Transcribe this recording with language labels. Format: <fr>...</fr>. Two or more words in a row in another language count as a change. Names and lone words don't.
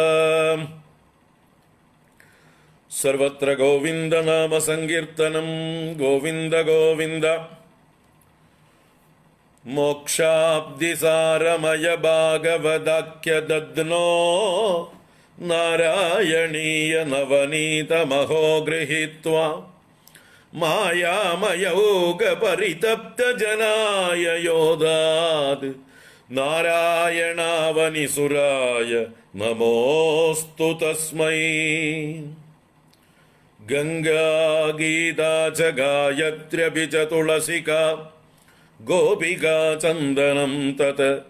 <sa>सर्वत्र गोविंद नाम संकीर्तनम, गोविंद गोविंद। मोक्षाब्धिसारमय भागवदाख्य दद्नो, नारायणीय नवनीतमहो गृहीत्वा മായാമയോഗപരിതപ്തജനായ യോധാത് നാരായണാവനിസുരായ നമോസ്തു തസ്മൈ. ഗംഗാ ഗീതാ ച ഗായത്ര്യപി ച തുളസികാ ഗോപികാ ചന്ദനം തത്</sa>